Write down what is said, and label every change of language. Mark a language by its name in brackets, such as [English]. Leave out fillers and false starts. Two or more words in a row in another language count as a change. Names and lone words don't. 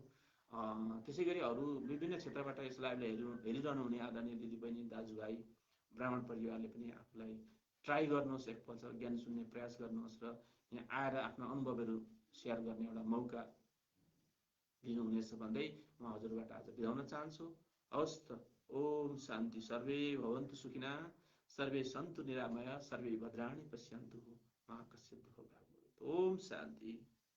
[Nepali] त्यसै गरी अरू विभिन्न क्षेत्रबाट यस लाइभलाई हेरिरहनु हुने आदरणीय दिदीबहिनी, दाजुभाइ, ब्राह्मण परिवारले पनि आफूलाई ट्राई गर्नुहोस्, एकपल्ट ज्ञान सुन्ने प्रयास गर्नुहोस् र यहाँ आएर आफ्नो अनुभवहरू सेयर गर्ने एउटा मौका दिनुहुनेछ भन्दै म हजुरबाट आज बिदा हुन चाहन्छु। हवस् त, ओम शान्ति। [Sanskrit] सर्वे भवन्तु सुखिनः, सर्वे सन्तु निरामया, सर्वे भद्राणि पश्यन्तु मा कश्चित् दुःखं भाग् भवेत्। [Nepali] ओम शान्ति।